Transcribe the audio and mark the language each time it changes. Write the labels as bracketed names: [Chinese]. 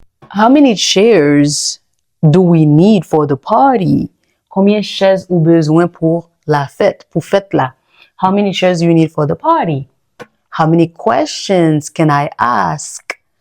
[English] How many chairs do we need for the party? [Haitian Creole] Combien chaises ou besoin pour la fête, pour fête là? [English] How many chairs do you need for the party? How many questions can I ask?